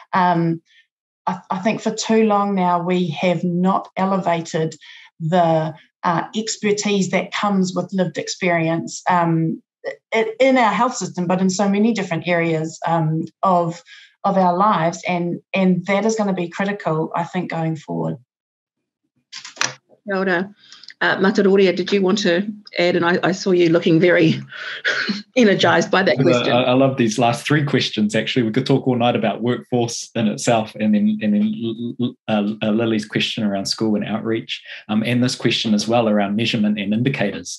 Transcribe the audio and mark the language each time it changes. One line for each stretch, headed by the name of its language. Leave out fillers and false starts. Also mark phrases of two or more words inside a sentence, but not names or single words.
English: I think for too long now we have not elevated the expertise that comes with lived experience in our health system, but in so many different areas of our lives, and that is going to be critical, I think, going forward.
Māori: Kia ora.
English: Mataroria, did you want to add? And I saw you looking very energised by that question. I love these last three questions, actually. We could talk all night about workforce in itself, and then Lily's question around school and outreach, and this question as well around measurement and indicators.